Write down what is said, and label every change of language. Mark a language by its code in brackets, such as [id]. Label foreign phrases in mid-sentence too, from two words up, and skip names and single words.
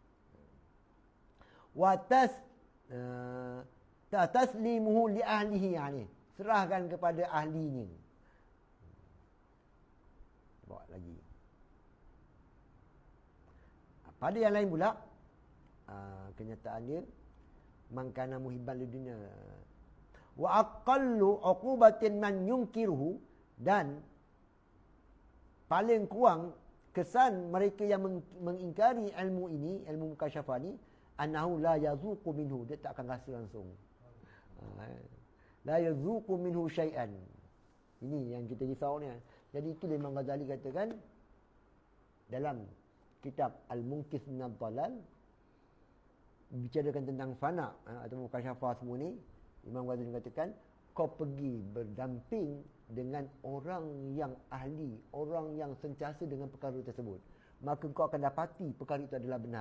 [ar] تسليمه لأهله, [ms] yani serahkan kepada ahlinya. Bawa lagi. Pada yang lain pula, kenyataan dia, [ar] من كان محبا للدنيا وأقل عقوبة من ينكره, [ms] dan paling kurang kesan mereka yang mengingkari ilmu ini, ilmu mukasyafah ni, [ar] أنه لا يذوق منه, [ms] dia tak akan rasa langsung. [ar] لا يذوق منه شيئا. [ms] Ini yang kita risau ni. Jadi itu Imam Ghazali katakan dalam kitab Al-Munqidh minadh Dhalal, bicarakan tentang fana atau mukasyafah semua ni. Imam Ghazali katakan, kau pergi berdamping dengan orang yang ahli, orang yang sentiasa dengan perkara tersebut, maka kau akan dapati perkara itu adalah benar.